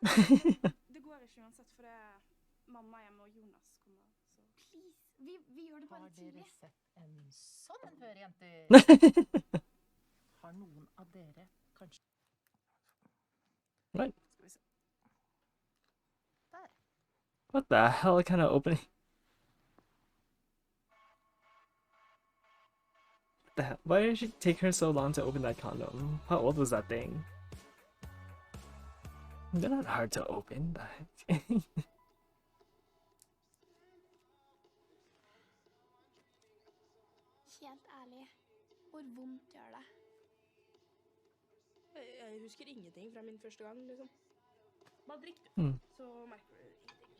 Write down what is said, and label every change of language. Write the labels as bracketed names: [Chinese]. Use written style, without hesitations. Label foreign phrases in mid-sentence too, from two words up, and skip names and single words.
[Norwegian] Det går ikke uansett, for det er mamma hjemme og Jonas kommer. Så. Please. Vi gjør det bare Har litt dere tidlig. sett en sånn en før, jenter? Har noen av dere kanskje... [English] What? [Norwegian] Skal vi se. Der. [English] What the hell kind of opening? What the hell? Why did it take her so long to open that condom? How old was that thing? They're not hard to open, but... [Norwegian] Helt ærlig. Hvor vondt gjør det? Jeg husker ingenting fra min første gang, liksom. Bare drikk, du. Hmm. Så merker du ingenting.